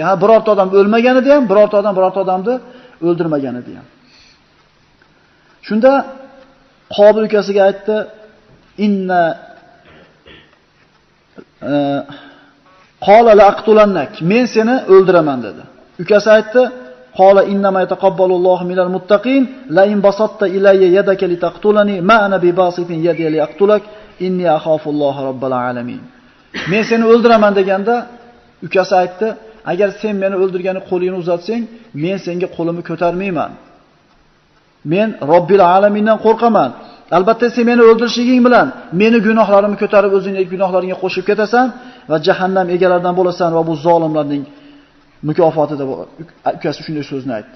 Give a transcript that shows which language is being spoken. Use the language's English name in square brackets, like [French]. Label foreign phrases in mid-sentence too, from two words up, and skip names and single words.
[Uzbek] Birorta odam o'lmagan edi ham, birorta odamni o'ldirmagan edi ham. Shunda Qobil ukasiga aytdi: [Arabic] "قال لأقتلنك." [Uzbek] Men seni o'ldiraman dedi. Ukasi aytdi: [Arabic] "قال إنما يتقبل الله من المتقين لئن بسطت إلي يدك لتقتلني ما أنا بباسط يدي لأقتلك إني أخاف الله رب العالمين." [Uzbek] Men seni o'ldiraman deganda ukasi aytdi: "Agar sen meni o'ldirgani qo'lingni uzatsang, men senga qo'limni ko'tarmayman. Men Robbil alamindan qo'rqaman. Albatta sen meni o'ldirishing bilan meni gunohlarimni ko'tarib o'zingning gunohlaringga qo'shib ketasan va jahannam egalaridan bo'lasan va bu zolimlarning mukofoti deb ukasi shunday so'zni aytdi.